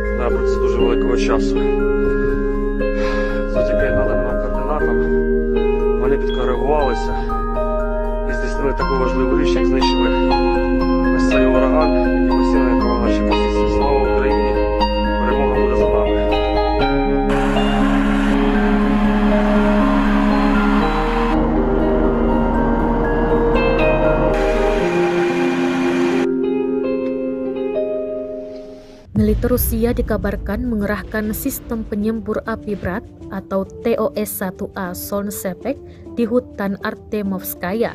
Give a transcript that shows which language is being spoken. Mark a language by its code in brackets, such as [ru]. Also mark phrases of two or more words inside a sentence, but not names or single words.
[uk] набратися дуже великого часу. Завдяки наданим нам координатам вони підкоригувалися і здійснили таку важливу річ, як знищили ось цей ураган, який постійно атакував наші позиції. Слава Україні! Перемога буде за нами! [id] Militer Rusia dikabarkan mengerahkan sistem penyembur api berat atau TOS-1A Solnsepek di hutan Artemovskaya.